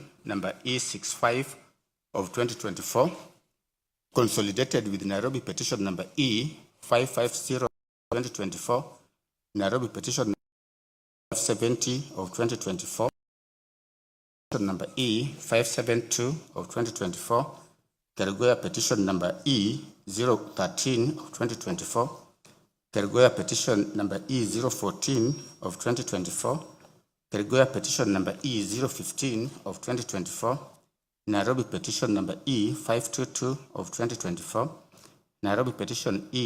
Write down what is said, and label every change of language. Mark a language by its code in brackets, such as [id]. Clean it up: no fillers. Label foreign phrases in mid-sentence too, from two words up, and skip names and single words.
[en] number E65 of 2024, consolidated with Nairobi petition number E550 of 2024, Nairobi petition number 570 of 2024, number E572 of 2024, Kerugoya petition number E013 of 2024, Kerugoya petition number E014 of 2024, Kerugoya petition number E015 of 2024, Nairobi petition number E522 of 2024, Nairobi petition